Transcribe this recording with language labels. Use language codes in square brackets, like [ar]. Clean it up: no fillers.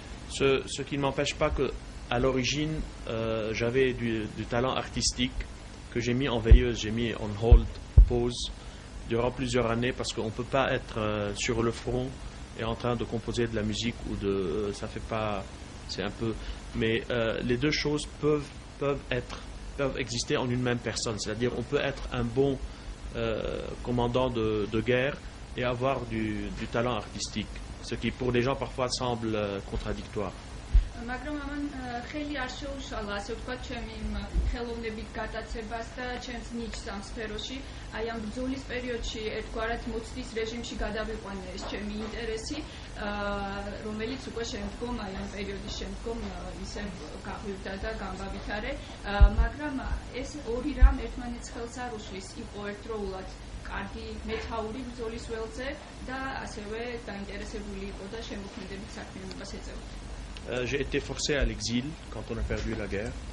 [fr] Ce qui ne m'empêche pas qu'à l'origine, j'avais du talent artistique que j'ai mis en veilleuse, j'ai mis en hold, pause, durant plusieurs années, parce qu'on ne peut pas être sur le front et en train de composer de la musique ou ça fait pas, c'est un peu, mais les deux choses peuvent exister en une même personne. C'est-à-dire on peut être un bon commandant de guerre et avoir du talent artistique, ce qui pour les gens parfois semble contradictoire. [ka] მაგრამ ამან ხელი არ შეუშალა, ასე ვთქვათ, ჩემი ხელოვნებით გატაცებას და ჩემს ნიჩს ამ სფეროში. აი ამ ბრძოლის პერიოდში ერთგვარად მოცდის რეჟიმში გადავიყვანე ეს ჩემი ინტერესი, რომელიც უკვე შემდგომ, აი ამ პერიოდის შემდგომ ისე გაღვივდა და გამბავითარე. მაგრამ ეს ორი რამ ერთმანეთს ხელს არ უშლის. იყო ერთდროულად კარგი მეთაური ბრძოლის ველზე და ასევე დაინტერესებული იყო და შემოქმედებით საქმიანობას ეწეოდა. [fr] J'ai été forcé à l'exil quand on a perdu la guerre.